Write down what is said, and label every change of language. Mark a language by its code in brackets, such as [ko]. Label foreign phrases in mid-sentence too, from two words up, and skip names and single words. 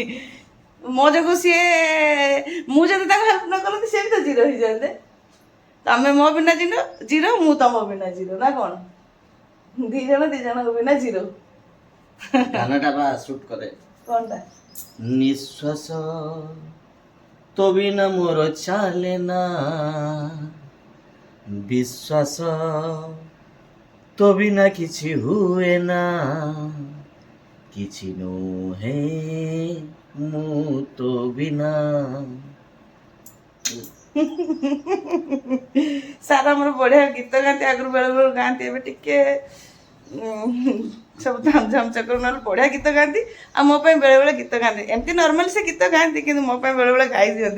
[or] ମୋ ଯୋଗୁଁ ସିଏ, ମୁଁ ଯଦି ତାଙ୍କୁ ହେଲ୍ପ ନ କରନ୍ତି ସିଏ ବି ତ ଜିରୋ ହେଇଯାଆନ୍ତେ। ତମେ ମୋ ବିନା ଜିରୋ, ମୁଁ ତମ ବିନା ଜିରୋ, ନା କ'ଣ? 2 ଜଣ 2 ଜଣଙ୍କ ବିନା ଜିରୋ। ଗାନାଟା ବା ସୁଟ୍ କରେ। କ'ଣଟା? ନିଶ୍ୱାସ ତୋ ବିନା ମୋର ଚାଲେ ନା, ବିଶ୍ୱାସ ତୋ ବିନା କିଛି ହୁଏ ନା, କିଛି ନୁହେ ମୁ ତୋ ବିନା। ସାର୍ ଆମର ବଢ଼ିଆ ଗୀତ ଗାଆନ୍ତି, ଆଗରୁ ବେଳେ ବେଳେ ଗାଆନ୍ତି, ଏବେ ଟିକେ ସବୁ ଝାମ ଚକର, ନହେଲେ ବଢ଼ିଆ ଗୀତ ଗାଆନ୍ତି। ଆଉ ମୋ ପାଇଁ ବେଳେବେଳେ ଗୀତ ଗାଆନ୍ତି, ଏମିତି ନର୍ମାଲି ସେ ଗୀତ ଗାଆନ୍ତି, କିନ୍ତୁ ମୋ ପାଇଁ ବେଳେବେଳେ ଗାଇ ଦିଅନ୍ତି।